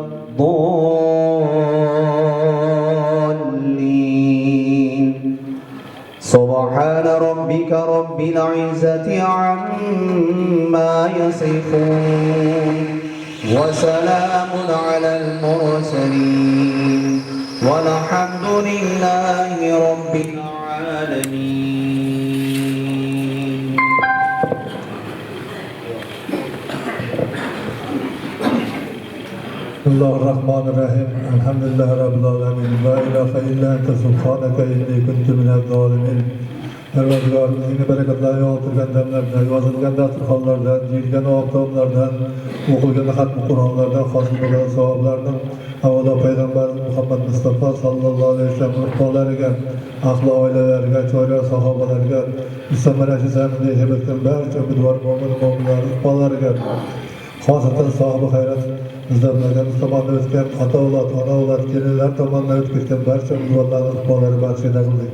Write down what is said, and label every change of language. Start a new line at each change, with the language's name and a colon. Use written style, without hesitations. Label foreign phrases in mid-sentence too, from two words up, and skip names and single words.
Arabic: الضالين سبحان ربك رب العزة عما يصفون وسلام على المرسلين والحمد لله رب العالمين. بسم الله الرحمن الرحيم الحمد لله رب العالمين لا إله إلا أنت سبحانك إني كنت من الظالمين.
Uzbek: Perverdigarımızın bereketleri yolturgan demlerden, yazılgan dasturxonlardan, jilgan oqtoblardan, o'qilgan xatmi Qur'onlardan, hosil bo'lgan savoblardan, avvalo Payg'ambarimiz Muhammad Mustafa
Arabic: صلى الله عليه وسلم
Uzbek: ruhonlariga, ahli oilalariga, cho'ylar sahobalariga, musamarashi zaminda yashab o'tgan barcha umidvor mo'min-mo'minlar ruhonlariga, xosatan sohibi hayrat bizlarga tomonidan o'tgan ota-avlod, ona-avlod, kelinlar tomonidan o'tgan barcha umidvorlarning ruhonlari barchaga qildik.